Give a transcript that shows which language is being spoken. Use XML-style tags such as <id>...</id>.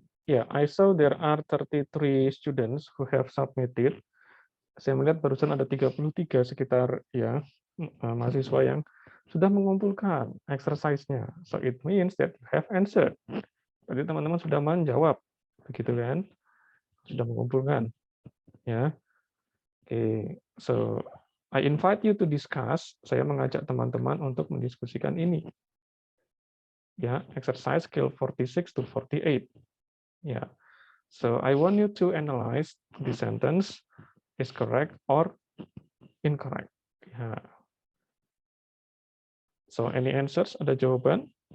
<en>Yeah, I saw there are 33 students who have submitted.</en> <id>Saya melihat barusan ada 33 sekitar ya mahasiswa yang sudah mengumpulkan exercise-nya.</id> <en>So it means that you have answered.</en> <id>Jadi teman-teman sudah menjawab, begitu kan? Sudah mengumpulkan, ya.</id> <en>Oke, so I invite you to discuss.</en> <id>Saya mengajak teman-teman untuk mendiskusikan ini.</id> <en>Ya, exercise skill 46 to 48. Ya. So I want you to analyze the sentence is correct or incorrect.</en> <id>Ya.</id> <en>So any answers?</en> <id>Ada jawaban?</id>